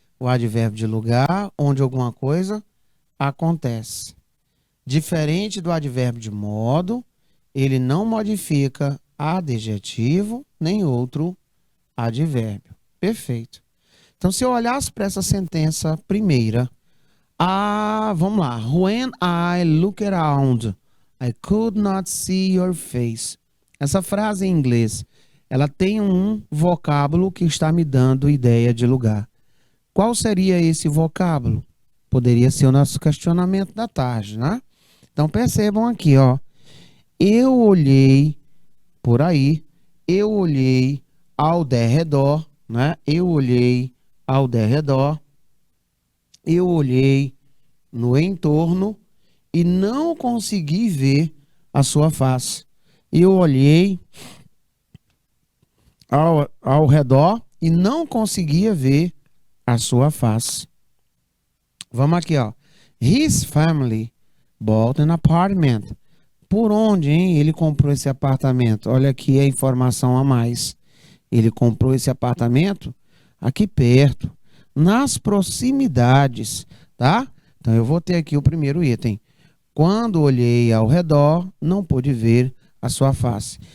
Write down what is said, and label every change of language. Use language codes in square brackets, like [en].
[pt] O advérbio de lugar, onde alguma coisa acontece. Diferente do advérbio de modo, ele não modifica adjetivo nem outro advérbio. Perfeito. Então, se eu olhasse para essa sentença primeira, vamos lá. [en] When I look around, I could not see your face. [pt] Essa frase em inglês, ela tem um vocábulo que está me dando ideia de lugar. Qual seria esse vocábulo? Poderia ser o nosso questionamento da tarde, né? Então, percebam aqui, ó. Eu olhei por aí, eu olhei ao derredor, né? Eu olhei ao derredor, eu olhei no entorno e não consegui ver a sua face. Eu olhei ao redor e não conseguia ver a sua face. Vamos aqui, ó. [en] His family bought an apartment. [pt] Por onde, hein? Ele comprou esse apartamento? Olha aqui a informação a mais. Ele comprou esse apartamento aqui perto, nas proximidades, tá? Então eu vou ter aqui o primeiro item. Quando olhei ao redor, não pude ver a sua face.